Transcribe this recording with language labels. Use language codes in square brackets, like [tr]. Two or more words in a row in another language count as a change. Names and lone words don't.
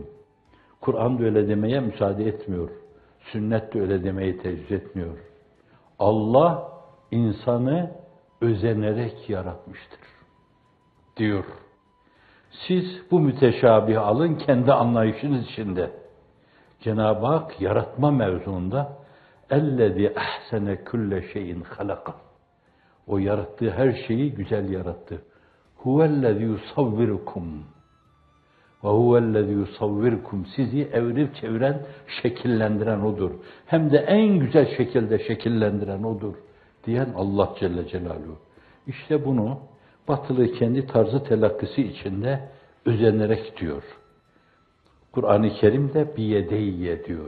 [tr] Kur'an da öyle demeye müsaade etmiyor. Sünnet de öyle demeyi tecrübe etmiyor. Allah insanı özenerek yaratmıştır diyor. Siz bu müteşabihi alın kendi anlayışınız içinde. Cenab-ı Hak yaratma mevzuunda [ar] اَلَّذِي اَحْسَنَ كُلَّ شَيْءٍ خَلَقًا. [tr] O yarattığı her şeyi güzel yarattı. [ar] هُوَ الَّذِي يُصَوِّرُكُمْ وَهُوَ الَّذِي يُصَوِّرُكُمْ. [tr] Sizi evirip çeviren, şekillendiren O'dur. Hem de en güzel şekilde şekillendiren O'dur diyen Allah Celle Celaluhu. İşte bunu batılı kendi tarzı telakkisi içinde özenerek diyor. Kur'an-ı Kerim'de biyedeyye diyor.